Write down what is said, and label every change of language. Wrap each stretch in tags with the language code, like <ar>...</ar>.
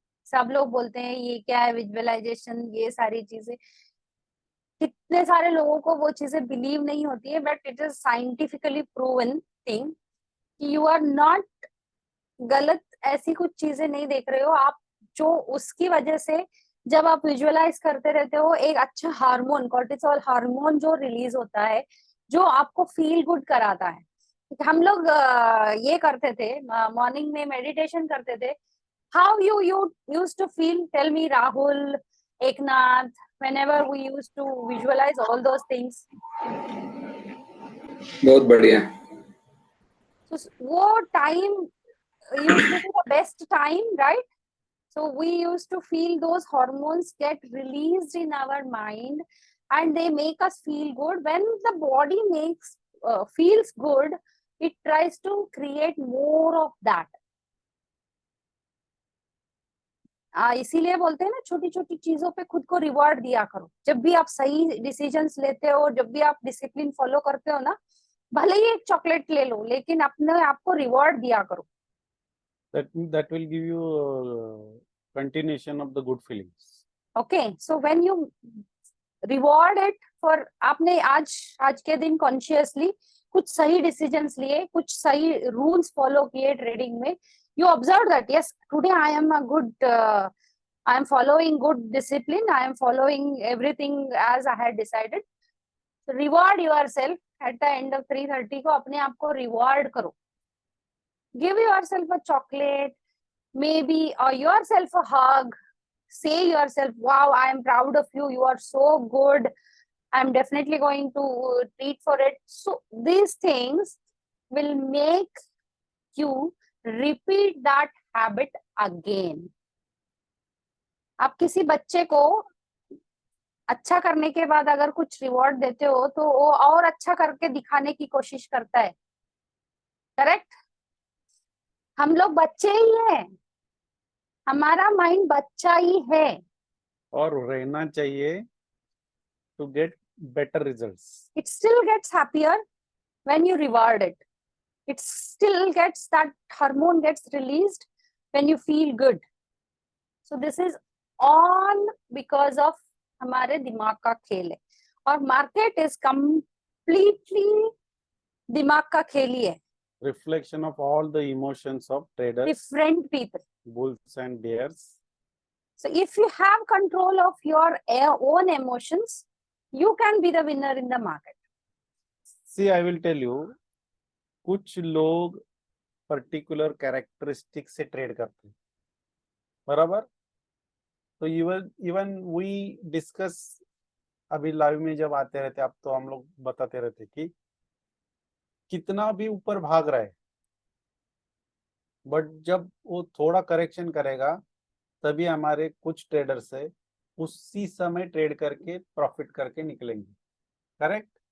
<hi>सब लोग बोलते हैं ये क्या है विजुअलाइजेशन, ये सारी चीजें, कितने सारे लोगों को वो चीजें बिलीव नहीं होती है,</hi> <en>but it is scientifically proven thing</en> <hi>कि यू आर नॉट गलत, ऐसी कुछ चीजें नहीं देख रहे हो आप, जो उसकी वजह से जब आप विजुअलाइज करते रहते हो, एक अच्छा हार्मोन, कॉर्टिसोल हार्मोन जो रिलीज होता है, जो आपको फील गुड कराता है। हम लोग ये करते थे, मॉर्निंग में मेडिटेशन करते थे।</hi> <en>How you used to feel, tell me Rahul, Eknath, whenever we used to visualize all those things?</en> <hi>बहुत बढ़िया।</hi> <en>So वो time used to be the best time, right? So we used to feel those hormones get released in our mind and they make us feel good. When the body feels good, it tries to create more of that.</en> <hi>इसीलिए बोलते हैं ना, छोटी छोटी चीजों पे खुद को रिवॉर्ड दिया करो। जब भी आप सही डिसीजंस लेते हो, जब भी आप डिसिप्लिन फॉलो करते हो ना, भले ही एक चॉकलेट ले लो, लेकिन अपने आप को रिवॉर्ड दिया करो।</hi> <en>That will give you continuation of the good feelings. Okay, so when you reward it for,</en> <hi>आपने आज के दिन कॉन्शियसली कुछ सही डिसीजंस लिए, कुछ सही रूल्स फॉलो किए ट्रेडिंग में,</hi> <en>you observe that yes, today I am I am following good discipline, I am following everything as I had decided. So reward yourself at the end of 3:30 को,</en> <hi>अपने आप को</hi> <en>reward करो, give yourself a chocolate maybe, or yourself a hug, say yourself, wow, I am proud of you, you are so good, I'm definitely going to treat for it. So these things will make you repeat that habit again.</en> <hi>आप किसी बच्चे को अच्छा करने के बाद अगर कुछ रिवॉर्ड देते हो तो वो और अच्छा करके दिखाने की कोशिश करता है, करेक्ट? हम लोग बच्चे ही हैं, हमारा माइंड बच्चा ही है, और रहना चाहिए</hi> <en>to get better results. it still gets happier when you reward it. It still gets, that hormone gets released when you feel good. So this is all because of</en> <hi>हमारे दिमाग का खेल है, और</hi> <en>market is completely</en> <hi>दिमाग का खेल ही है.</hi> <en>Reflection of all the emotions of traders, Different people, bulls and bears. So if you have control of your own emotions, you can be the winner in the market. See, I will tell you,</en> <hi>कुछ लोग particular characteristic से trade करते हैं, बराबर? तो even we discuss अभी live में जब आते रहते, अब तो हम लोग बताते रहते कि कितना भी ऊपर भाग रहा है, बट जब वो थोड़ा करेक्शन करेगा तभी हमारे कुछ ट्रेडर्स है उसी समय ट्रेड करके प्रॉफिट करके निकलेंगे, करेक्ट?</hi>